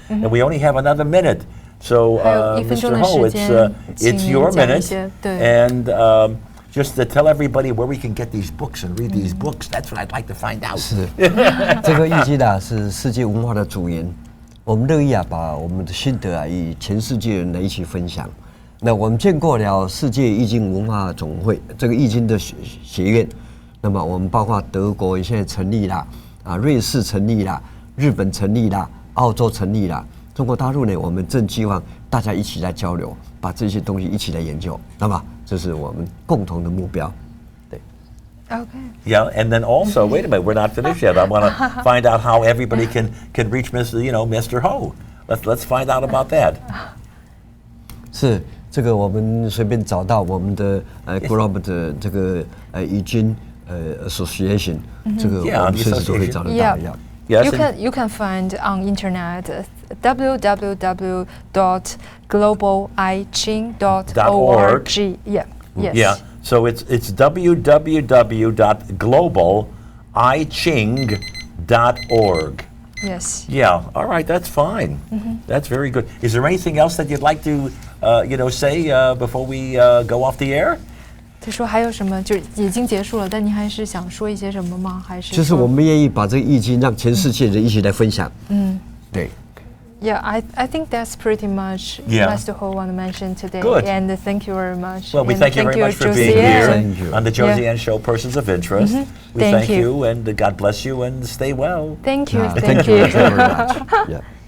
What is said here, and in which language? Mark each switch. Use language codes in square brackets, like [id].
[en] And we only have another minute. So, Mr. Ho, it's your minute. And just to tell everybody where we can get these books and read these books. That's what I'd like to find out. [zh] 是，这个易经啊是世界文化的主言，我们乐意啊把我们的心得啊与全世界人来一起分享。那我们建构了世界易经文化总会这个易经的学院，那么我们包括德国现在成立啦，瑞士成立啦，日本成立啦，澳洲成立啦，中国大陆呢，我们正希望大家一起来交流，把这些东西一起来研究，那么这是我们共同的目标。对。 [en] Okay. Yeah, and then also, wait a minute, we're not finished yet. I want to find out how everybody can reach Mr. Ho. Let's find out about that. [zh] 是这个，我们随便找到我们的Global 的这个易经Association， 这个我们随时都可以找得到。 [en] Yes. You can find on internet www.globaliching.org. Yeah. Yes. Yeah. So it's www.globaliching.org. Yes. Yeah. All right. That's fine. That's very good. Is there anything else that you'd like to say before we go off the air? [zh] 他说还有什么？就已经结束了，但你还是想说一些什么吗？还是就是我们愿意把这个易经让全世界人一起来分享。对。 [en] Yeah, I think that's pretty much Master Ho want to mention today. Good. And thank you very much. Well, we thank you very much for being here on the Zhouyi Show, Persons of Interest. We thank you, and God bless you, and stay well. Thank you. Thank you very much. Yeah.